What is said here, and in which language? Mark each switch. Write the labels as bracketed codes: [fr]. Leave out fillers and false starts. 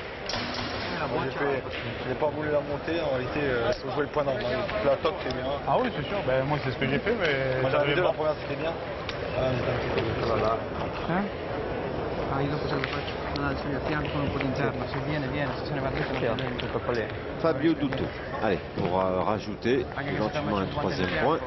[fr] Je n'ai pas voulu la monter, en réalité, il faut jouer le point normal. La toque, c'est bien. Ah oui, c'est sûr. Ben, moi, c'est ce que j'ai fait, mais... Moi, j'avais 2, la première, c'était bien. Ah, j'étais un petit peu voilà. [it] Ah, io dopo se lo faccio andare a fianco con un po' d'interno, se viene, se se ne va dentro non viene. [fr] Fabio Dutto. Allez, pour rajouter éventuellement un 3e point.